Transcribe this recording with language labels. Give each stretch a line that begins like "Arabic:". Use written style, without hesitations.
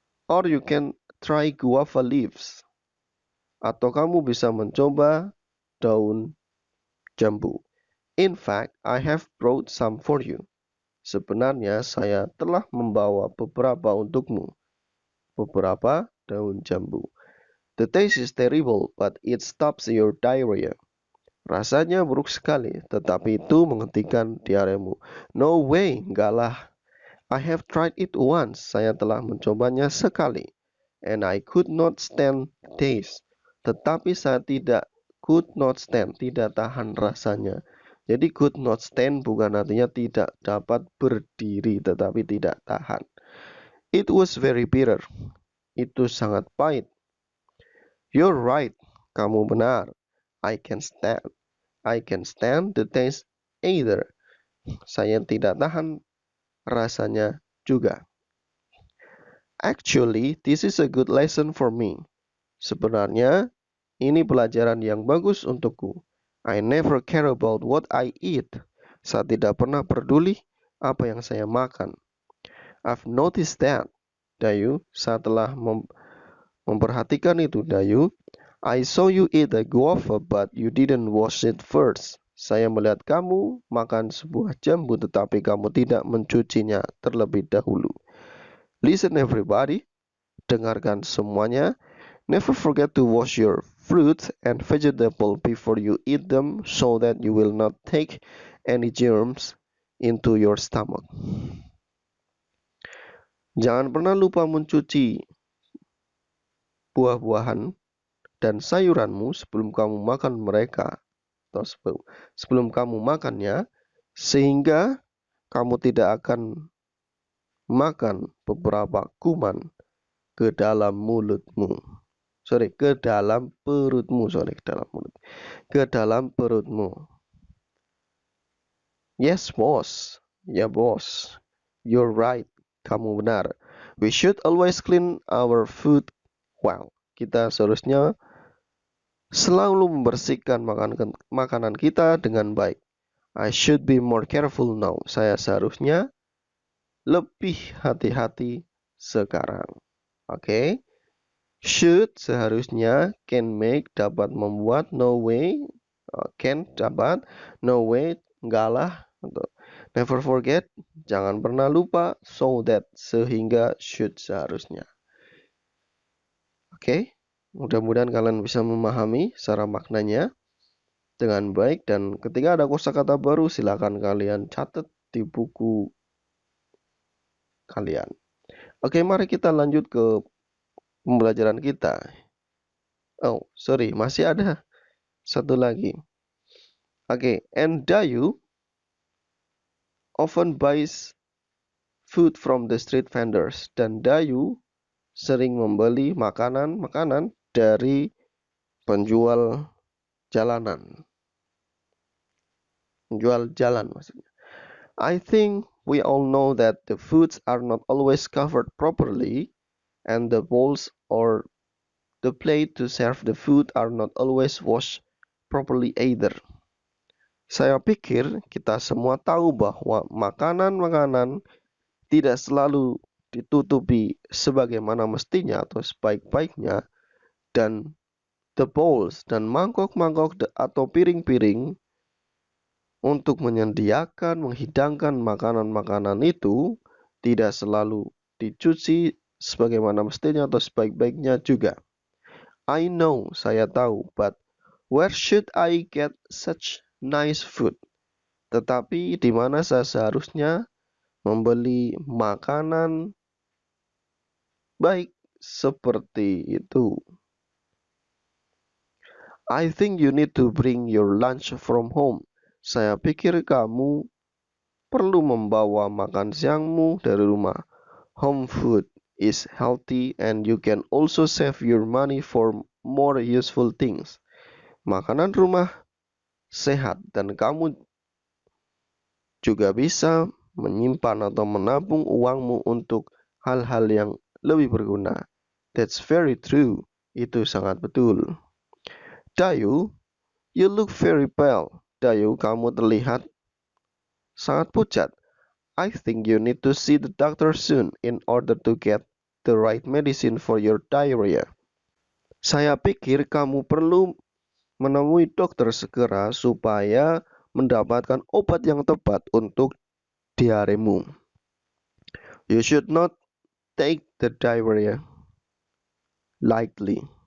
English: Or you can try guava leaves.
Indonesian: Atau kamu bisa mencoba daun jambu.
English: In fact, I have brought some for you.
Indonesian: Sebenarnya saya telah membawa beberapa untukmu. Beberapa daun jambu.
English: The taste is terrible, but it stops your diarrhea.
Indonesian: Rasanya buruk sekali, tetapi itu menghentikan diaremu.
English: No way,
Indonesian: enggak lah.
English: I have tried it once.
Indonesian: Saya telah mencobanya sekali.
English: And I could not stand the taste.
Indonesian: Tetapi saya tidak tahan rasanya. Jadi
English: could not stand
Indonesian: bukan artinya tidak dapat berdiri, tetapi tidak tahan.
English: It was very bitter.
Indonesian: Itu sangat pahit.
English: You're right.
Indonesian: Kamu benar.
English: I can stand the taste either.
Indonesian: Saya tidak tahan rasanya juga.
English: Actually, this is a good lesson for me.
Indonesian: Sebenarnya, ini pelajaran yang bagus untukku.
English: I never care about what I eat.
Indonesian: Saya tidak pernah peduli apa yang saya makan.
English: I've noticed that, Dayu.
Indonesian: Saya telah memperhatikan itu, Dayu.
English: I saw you eat a guava, but you didn't wash it first.
Indonesian: Saya melihat kamu makan sebuah jambu, tetapi kamu tidak mencucinya terlebih dahulu.
English: Listen everybody,
Indonesian: dengarkan semuanya.
English: Never forget to wash your fruits and vegetables before you eat them so that you will not take any germs into your stomach.
Indonesian: Jangan pernah lupa mencuci buah-buahan dan sayuranmu sebelum kamu makan mereka atau sebelum kamu makannya, sehingga kamu tidak akan makan beberapa kuman ke dalam mulutmu. Ke dalam perutmu. Ke dalam perutmu.
English: Yes, boss.
Indonesian: Ya, bos.
English: You're right.
Indonesian: Kamu benar.
English: We should always clean our food well.
Indonesian: Kita seharusnya selalu membersihkan makanan kita dengan baik.
English: I should be more careful now.
Indonesian: Saya seharusnya lebih hati-hati sekarang.
English: Oke. Should
Indonesian: seharusnya,
English: can make
Indonesian: dapat membuat,
English: no way can
Indonesian: dapat,
English: no way
Indonesian: enggak lah.
English: Never forget,
Indonesian: jangan pernah lupa,
English: so that
Indonesian: sehingga,
English: should
Indonesian: seharusnya. Oke, mudah-mudahan kalian bisa memahami secara maknanya dengan baik, dan ketika ada kosakata baru silakan kalian catat di buku kalian. Oke, mari kita lanjut ke pembelajaran kita.
English: Oh, sorry,
Indonesian: masih ada satu lagi.
English: Oke, and Dayu often buys food from the street vendors.
Indonesian: Dan Dayu sering membeli makanan dari penjual jalanan. Penjual jalan maksudnya.
English: I think we all know that the foods are not always covered properly, and the bowls or the plate to serve the food are not always washed properly either.
Indonesian: Saya pikir kita semua tahu bahwa makanan-makanan tidak selalu ditutupi sebagaimana mestinya atau sebaik-baiknya, dan
English: the bowls
Indonesian: dan mangkok-mangkok atau piring-piring untuk menghidangkan makanan-makanan itu tidak selalu dicuci sebagaimana mestinya atau sebaik-baiknya juga.
English: I know,
Indonesian: saya tahu,
English: but where should I get such nice food?
Indonesian: Tetapi di mana saya seharusnya membeli makanan baik seperti itu?
English: I think you need to bring your lunch from home.
Indonesian: Saya pikir kamu perlu membawa makan siangmu dari rumah.
English: Home food is healthy and you can also save your money for more useful things.
Indonesian: Makanan rumah sehat dan kamu juga bisa menyimpan atau menabung uangmu untuk hal-hal yang lebih berguna.
English: That's very true.
Indonesian: Itu sangat betul.
English: Dayu, you look very pale.
Indonesian: Dayu, kamu terlihat sangat pucat.
English: I think you need to see the doctor soon in order to get the right medicine for your diarrhea.
Indonesian: Saya pikir kamu perlu menemui dokter segera supaya mendapatkan obat yang tepat untuk diaremu.
English: You should not take the diarrhea lightly.